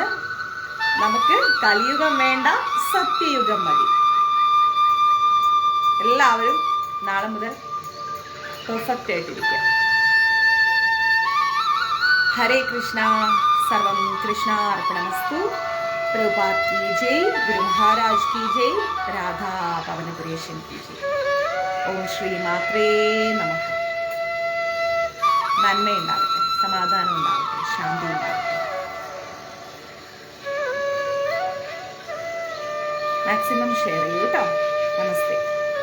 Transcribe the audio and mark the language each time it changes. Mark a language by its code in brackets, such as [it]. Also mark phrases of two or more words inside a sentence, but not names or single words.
[ml] നമുക്ക് കലിയുഗം വേണ്ട, സത്യയുഗം മതി. എല്ലാവരും നാളെ മുതൽ പെർഫെക്റ്റ് ആയിട്ടിരിക്കുക. [sa] ഹരേ കൃഷ്ണ. സർവം കൃഷ്ണ അർപ്പണമസ്തു. [hi] പ്രഭുപാദ് की जय, गुरु महाराज की जय, राधा पवनपुरेशन की जय. [sa] ഓം ശ്രീ മാത്രേ നമഃ. [ml] നന്മയുണ്ടാവട്ടെ, സമാധാനം ഉണ്ടാവട്ടെ, ശാന്തി ഉണ്ടാവട്ടെ. [en] maximum share [ml] ചെയ്യൂ കേട്ടോ. നമസ്തേ.